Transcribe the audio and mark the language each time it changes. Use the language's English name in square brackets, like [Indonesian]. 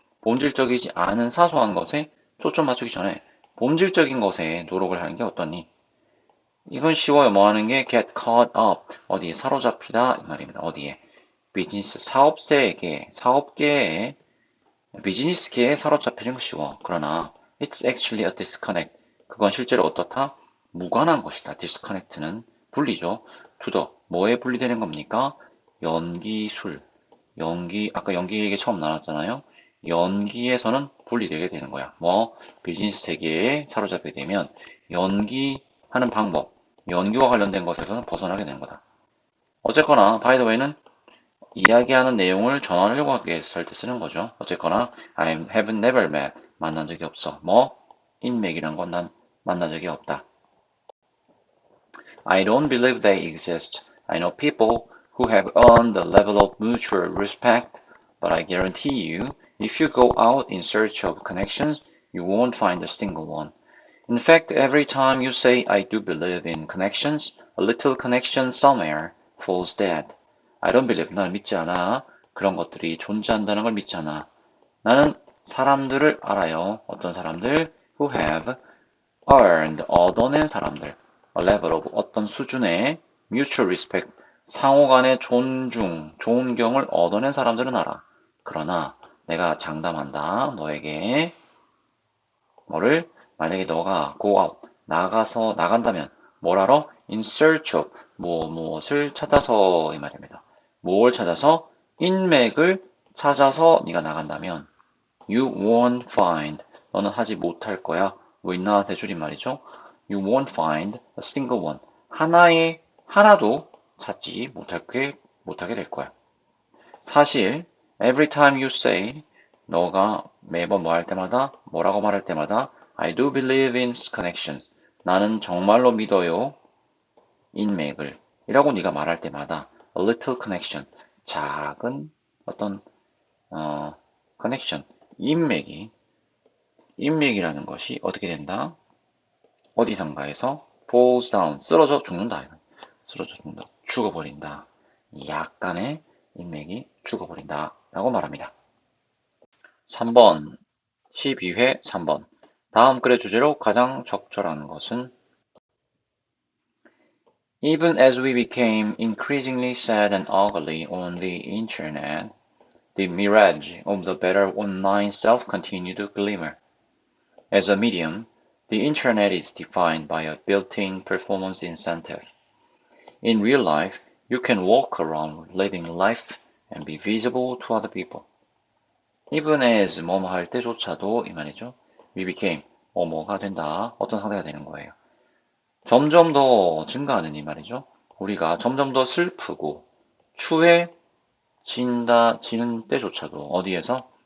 [Korean] 본질적이지 않은 사소한 것에 초점 맞추기 전에 본질적인 것에 노력을 하는 게 어떠니? 이건 쉬워요. 뭐 하는 게 [English] get caught up. [Korean] 어디에 사로잡히다 이 말입니다. 어디에? 비즈니스 사업계에 비즈니스계에 사로잡히는 거 쉬워. 그러나 [English] it's actually a disconnect. [Korean] 그건 실제로 어떻다? 무관한 것이다. disconnect는 분리죠. [English] to the [Korean] 뭐에 분리되는 겁니까? 연기술. 아까 연기 얘기 처음 나눴잖아요. 연기에서는 분리되게 되는 거야. 뭐, 비즈니스 세계에 사로잡게 되면 연기하는 방법, 연기와 관련된 것에서는 벗어나게 되는 거다. 어쨌거나, [English] by the way [Korean] 는 이야기하는 내용을 전하려고 하게 했을 때 쓰는 거죠. 어쨌거나, [English] I have never met. [Korean] 만난 적이 없어. 뭐, 인맥이란 건 난 만난 적이 없다. [English] I don't believe they exist. I know people who have earned the level of mutual respect, but I guarantee you, if you go out in search of connections, you won't find a single one. In fact, every time you say I do believe in connections, a little connection somewhere falls dead. I don't believe, [Korean] 난 믿지 않아. 그런 것들이 존재한다는 걸 믿지 않아. 나는 사람들을 알아요. 어떤 사람들? [English] Who have earned, [Korean] 얻어낸 사람들. [English] A level of [Korean] 어떤 수준의 [English] mutual respect, [Korean] 상호 간의 존경을 얻어낸 사람들은 알아. 그러나 내가 장담한다. 너에게 뭐를 만약에 너가 [English] go out [Korean] 나간다면 뭘 하러? [English] in search of [Korean] 무엇을 찾아서 이 말입니다. 뭘 찾아서? 인맥을 찾아서 네가 나간다면 [English] you won't find [Korean] 너는 하지 못할 거야. will not의 줄임말이죠. [English] You won't find a single one. [Korean] 하나도 찾지 못하게 될 거야. 사실 [English] every time you say [Korean] 너가 매번 뭐 할 때마다 뭐라고 말할 때마다 [English] I do believe in connections. [Korean] 나는 정말로 믿어요. 인맥을 이라고 네가 말할 때마다 [English] a little connection. [Korean] 작은 어떤 connection. 인맥이라는 것이 어떻게 된다? 어디선가에서 [English] falls down. [Korean] 쓰러져 죽는다. 쓰러져 죽는다. 죽어버린다. 약간의 인맥이 죽어버린다. 라고 말합니다. 3번, 12회 3번. 다음 글의 주제로 가장 적절한 것은 [English] Even as we became increasingly sad and ugly on the internet, the mirage of the better online self continued to glimmer. As a medium, the internet is defined by a built-in performance incentive. In real life, you can walk around living life and be visible to other people. Even as [Korean] 뭐뭐 할 때조차도 이 말이죠. [English] We became [Korean] 뭐뭐가 된다. 어떤 상태가 되는 거예요. 점점 더 증가하는 이 말이죠. 우리가 점점 더 슬프고 추해지는 때조차도 어디에서?